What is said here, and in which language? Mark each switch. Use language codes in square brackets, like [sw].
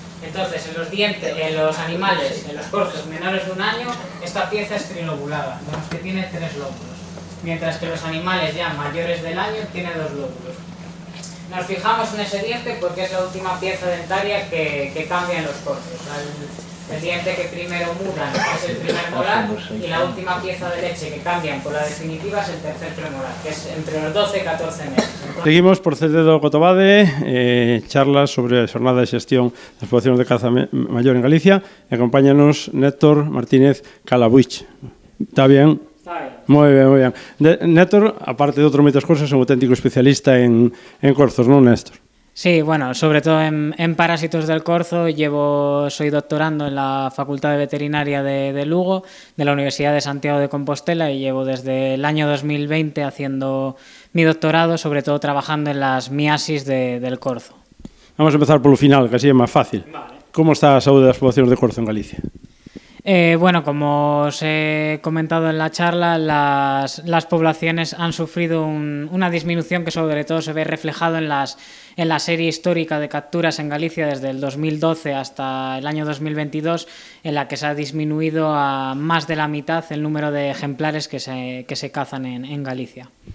[es] Entonces, en los animales, en los corzos menores de 1 año, esta pieza es trilobulada, vemos que tiene 3 lóbulos, mientras que los animales ya mayores del año tiene 2 lóbulos. Nos fijamos en ese diente porque es la última pieza dentaria que cambia en los corzos. El diente que primero mudan es el primer molar, y la última pieza de leche que cambian por la definitiva es el tercer premolar, que es entre los 12 y 14 meses. [gl] Seguimos por Cededo Cotobade, charlas sobre a xornada de xestión das poblacións de caza maior en Galicia. Acompáñanos Néctor Martínez Calabuich. [es] Está bien? [gl] Moi ben, moi ben. Néctor, aparte de outras moitas cousas, é un auténtico especialista en corzos, non, Néstor? [es] Sí, bueno, sobre todo en parásitos del corzo. Soy doctorando en la Facultad de Veterinaria de Lugo, de la Universidad de Santiago de Compostela, y llevo desde el año 2020 haciendo mi doctorado, sobre todo trabajando en las miasis del corzo. [gl] Vamos a empezar polo final, que así é máis fácil. Vale. Como está a saúde das poblacións de corzo en Galicia? [es] Bueno, como os he comentado en la charla, las poblaciones han sufrido una disminución que sobre todo se ve reflejado en la serie histórica de capturas en Galicia desde el 2012 hasta el año 2022, en la que se ha disminuido a más de la mitad el número de ejemplares que se cazan en Galicia.